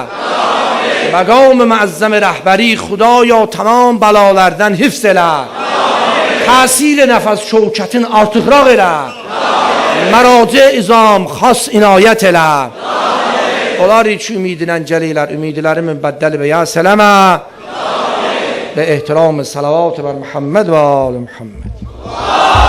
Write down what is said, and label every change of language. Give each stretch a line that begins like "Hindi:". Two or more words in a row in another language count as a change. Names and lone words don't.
Azerbaijani: Məqam-ı müəzzəm rəhbəri Xudaya tamam bəlalardan hifz elə. Təsir nəfəs şövkətin artıqraq elə. Məraci izam xas inayət elə. Onlar ki ümidinə gəlirlər, ümidləri mübəddəl və ya sələmə.
Persian: به احترام صلوات بر محمد و آل محمد.